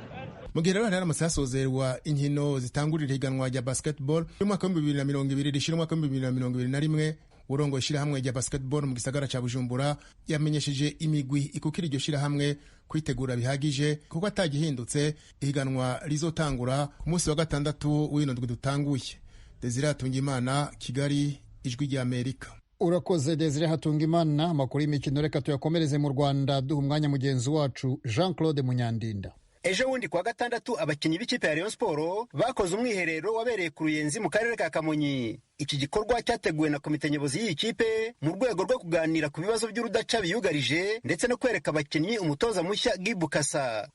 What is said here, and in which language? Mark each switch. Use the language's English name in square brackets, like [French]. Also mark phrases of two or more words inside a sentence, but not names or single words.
[Rundi] Mu gihe rero haramutse hasozerwa inkino zitangurira ihiganwa rya basketball y'umwaka wa 2020 rishira umwaka wa 2021, urongo ishirahamwe rya basketball mu gisagara ca Bujumbura yamenyesheje imigwi ikukira iryo shirahamwe kwitegura bihagije kuko atagihindutse ihiganwa rizotangura ku munsi wa gatandatu w'indwi dutanguye. Desire Hatungimana, Kigali, Ijwi rya Amerika. Urakoze Desire Hatungimana. [Kinyarwanda] Amakuru y'imikino reka tuyakomereze mu Rwanda, duha umwanya mugenzi wacu Jean Claude Munyandinda. Ejo bundi kuwa gatandatu abakinnyi b'ikipe ya Rayon Sport bakoze umwiherero wabereye ku Ruyenzi mu karere ka Kamonyi. Iki gikorwa cyateguwe na komite nyobozi y'iyi kipe mu rwego rwo kuganira ku bibazo by'urudaca biyugarije ndetse no kwereka abakinnyi umutoza mushya Gibu Kasa.